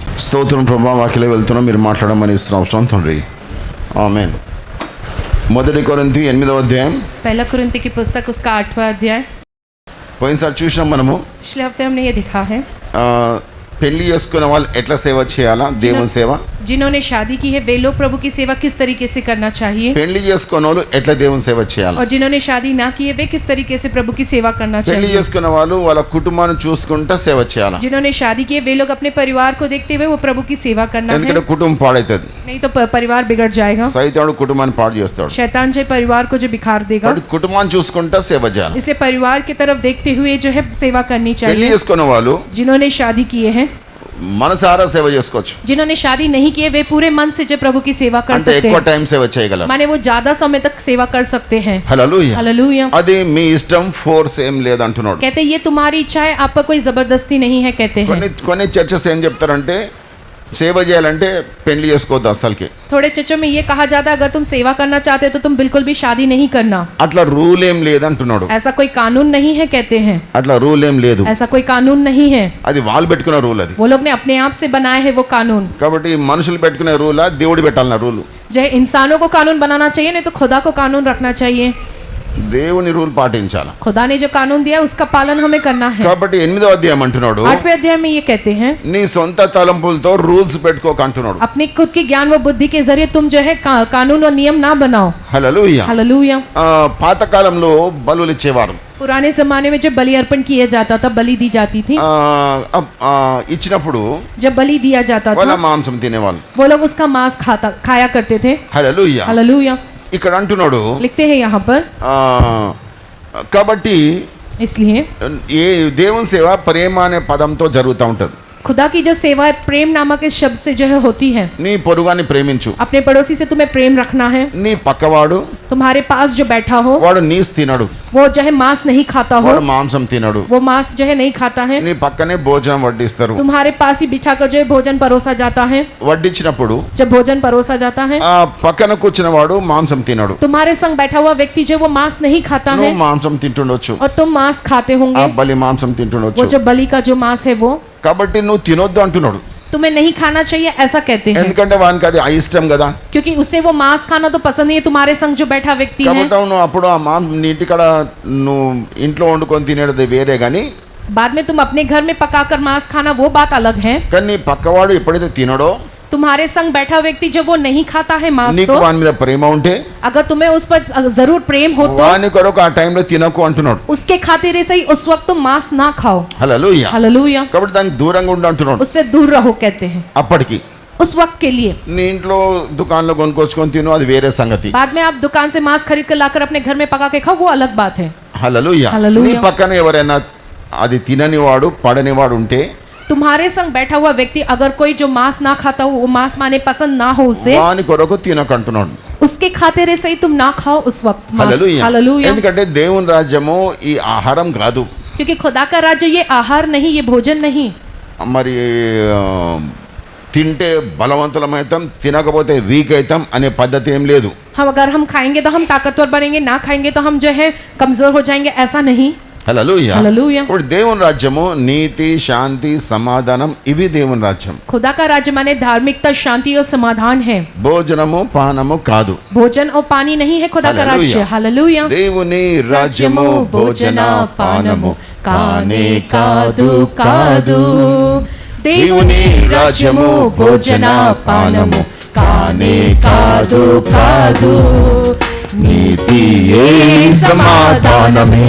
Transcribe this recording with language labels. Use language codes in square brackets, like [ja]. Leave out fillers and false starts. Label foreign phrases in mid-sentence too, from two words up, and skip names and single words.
[te] స్తోత్రం ప్రభా, వాక్యలో వెళ్తున్నాం, మీరు మాట్లాడమని ఇస్తున్నాం తండ్రి. ఆమేన్. 1 కొరింథీ 8వ అధ్యాయం. [hi] पहला कुरिन्ती की पुस्तक उसका 8वां अध्याय. [te] పోయినసారి చూసినాం మనము. [hi] पिछले हफ्ते हमने ये देखा है [te] పెళ్లి చేసుకున్న వాళ్ళు ఎట్లా సేవ చేయాలా, దేవుని సేవ. [hi] जिन्होंने शादी की है वे लोग प्रभु की सेवा किस तरीके से करना चाहिए, [te] పెళ్లి చేసుకున్న వాళ్ళు ఎట్లా దేవుని సేవ చేయాలి. [hi] और जिन्होंने शादी ना की है वे किस तरीके से प्रभु की सेवा करना [te] పెళ్లి [hi] चाहिए. [te] చేసుకున్న వాళ్ళు వాళ్ళ కుటుంబాన్ని చూసుకుంటా సేవ చేయాలి. [hi] जिन्होंने शादी की है वे लोग अपने परिवार को देखते हुए वो प्रभु की सेवा करना है, [te] ఎందుకంటే కుటుంబం పాడైతుంది. [hi] नहीं तो परिवार बिगड़ जाएगा. [te] సైతానుడు కుటుంబాన్ని పాడు చేస్తాడు. [hi] शैतान जो परिवार को जो बिखार देगा, [te] కాబట్టి కుటుంబాన్ని చూసుకుంటా సేవ చేయాలి. [hi] इसलिए परिवार की तरफ देखते हुए जो है सेवा करनी [te] పెళ్లి [hi] चाहिए. [te] చేసుకున్న వాళ్ళు [hi] जिन्होंने शादी किए हैं, [te] మనసారా సేవ చేసుకోవచ్చు. [hi] जिन्होंने शादी नहीं की है वे पूरे मन से जो प्रभु की सेवा कर [te] అంటే [hi] सकते [te] ఎక్కువ [hi] हैं, [te] టైం సేవ చేయగలరు. [hi] माने वो ज्यादा समय तक सेवा कर सकते हैं. [te] హల్లెలూయా. [hi] हालेलुया. [te] అది మీ ఇష్టం, ఫోర్స్ ఏం లేదు అంటున్నాడు. [hi] कहते हैं ये तुम्हारी इच्छा है, आप पर कोई जबरदस्ती नहीं है. कहते हैं [te] కొన్ని చర్చెస్ ఏం చెప్తారంటే సేవ చేయాలంటే పెళ్లి చేసుకోవద్దు అసలుకి. [hi] थोड़े चर्चों में ये कहा जाता है अगर तुम सेवा करना चाहते हो तो तुम बिल्कुल भी शादी नहीं करना. [te] అట్లా రూల్ ఏం లేదు అంటున్నాడు. [hi] ऐसा कोई कानून नहीं है. कहते हैं [te] అట్లా రూల్ ఏం లేదు. [hi] ऐसा कोई कानून नहीं है. [te] అది వాళ్ళు పెట్టుకున్న రూల్ అది. [hi] वो लोग ने अपने आप से बनाए है वो कानून. [te] కాబట్టి మనుషులు పెట్టుకునే రూలా, దేవుడు పెట్టాలన్న రూలు. [hi] जो इंसानों को कानून बनाना चाहिए, नहीं तो खुदा को कानून रखना चाहिए. [te] దేవుని రూల్ పాటించాలి. [hi] खुदा ने जो कानून दिया है उसका पालन हमें करना है. [te] కాబట్టి 8వ అధ్యాయం అంటున్నాడు, [hi] 8वें अध्याय में ये कहते हैं [te] నీ సొంత తలంపులతో రూల్స్ పెట్టుకోక అంటున్నాడు. [hi] अपनी खुद की ज्ञान व बुद्धि के जरिए तुम जो है कानून और नियम ना बनाओ. [te] హల్లెలూయా. [hi] हालेलुया. [te] పాతకాలంలో బలులు ఇచ్చేవారు. [hi] पुराने जमाने में जब बलि अर्पण किया जाता था, बलि दी जाती थी, [te] ఇచ్చినప్పుడు [hi] जब बलि दिया जाता [te] వాళ్ళ [hi] था [te] మాంసం తినేవాళ్ళు. [hi] वो लोग उसका मांस खाया करते थे. [te] హల్లెలూయా. [hi] हालेलुया. [te] ఇక్కడ అంటున్నాడు, [hi] लिखते हैं यहाँ पर [te] కాబట్టి [hi] इसलिए [te] ఏ దేవుని సేవ ప్రేమ అనే పదంతో జరుగుతూ ఉంటది. [hi] खुदा की जो सेवा है प्रेम नामक इस शब्द से जो है होती है. [te] నీ పొరుగాన్ని ప్రేమించు. [hi] अपने पड़ोसी से तुम्हें प्रेम रखना है. [te] నీ పక్కవాడు [hi] तुम्हारे पास जो बैठा हो [te] వాడు నీస్ తినడు, [hi] वो जो है मांस नहीं खाता हो, [te] వాడు మాంసం తినడు. [hi] वो मांस जो है नहीं खाता है. [te] నీ పక్కనే భోజనం వడ్డిస్తారు. [hi] तुम्हारे पास ही बिठा कर जो है भोजन परोसा जाता है. [te] వడ్డించినప్పుడు [hi] जब भोजन परोसा जाता है [te] ఆ పక్కన కూర్చున్న వాడు మాంసం తినడు. [hi] तुम्हारे संग बैठा हुआ व्यक्ति जो है वो मांस नहीं खाता है [te] నువ్వు మాంసం తింటుండొచ్చు, [hi] और तुम मांस खाते [te] ఆ [hi] होंगे, [te] బలి మాంసం [hi] वो [te] తింటుండొచ్చు. [hi] जो बलि का जो मांस है वो [te] కాబట్టి నువ్వు తినొద్దు అంటున్నాడు. [hi] तुम्हें नहीं खाना चाहिए ऐसा कहते हैं, [te] ఎందుకంటే వానికి అది అయిష్టం కదా. [hi] क्योंकि उसे वो मांस खाना तो पसंद नहीं है. तुम्हारे संग जो बैठा व्यक्ति है, [te] కాబట్టి నువ్వు అప్పుడు ఆ నీ ఇంటికాడ నువ్వు ఇంట్లో వండుకొని తినేది వేరే గాని, [hi] बाद में तुम अपने घर में पकाकर मांस खाना वो बात अलग है. [te] కానీ నీ పక్కవాడు ఎప్పుడైతే తినడో, [hi] तुम्हारे संग बैठा व्यक्ति जब वो नहीं खाता है मांस, [te] నీకు [hi] तो [te] వాని మీద ప్రేమ ఉంటే [hi] अगर तुम्हें उस पर जरूर प्रेम हो तो [te] వాని కొరకు ఆ టైంలో తినకు అంటున్నాడు. [hi] उसके खातिर से ही उस वक्त तुम मांस ना खाओ. [te] హల్లెలూయా. [hi] हालेलुया. [te] కాబట్టి దానికి దూరంగా ఉండు అంటున్నాడు. [hi] उससे दूर रहो कहते हैं [te] అప్పటికి [hi] उस वक्त के लिए. [te] నీ ఇంట్లో దుకాణంలో కొనుక్కొచ్చుకొని తిను, అది వేరే సంగతి. [hi] बाद में आप दुकान से मांस खरीद कर लाकर अपने घर में पका के खाओ, वो अलग बात है. [te] హల్లెలూయా. హల్లెలూయా. నీ పక్కన ఎవరైనా అది తినని వాడు, పడని వాడు ఉంటే [hi] तुम्हारे संग बैठा हुआ व्यक्ति अगर कोई जो मांस ना खाता हो, वो मांस माने पसंद ना हो उसे, [te] వాని కొరకు తినకంటున్నాడు. [hi] उसके खातिर से ही तुम ना खाओ उस वक्त मांस. [te] హల్లెలూయా. [hi] हालेलुया. [te] ఎందుకంటే దేవుని రాజ్యము ఈ ఆహారం కాదు. [hi] क्योंकि खुदा का राज्य ये आहार नहीं, ये भोजन नहीं. [te] మరి తింటే బలవంతులమవుతాం, తినకపోతే వీక్ అవుతాం అనే పద్ధతి ఏం లేదు. [hi] हम अगर हम खाएंगे तो हम ताकतवर बनेंगे, ना खाएंगे तो हम जो है कमजोर हो जाएंगे, ऐसा नहीं. [te] హల్లెలూయా. [hi] हालेलुया. [te] ఇప్పుడు దేవుని రాజ్యము నీతి, శాంతి, సమాధానం, ఇవి దేవుని రాజ్యం. [hi] खुदा का राज्य माने धार्मिकता, शांति और समाधान है. [te] భోజనము పానము కాదు. [hi] भोजन और पानी नहीं है खुदा का राज्य. हालेलुया. [te] దేవుని రాజ్యము భోజన పానము కానే కాదు కాదు. దేవుని రాజ్యము భోజన పానము కానే కాదు కాదు. నీతియే సమాధానమే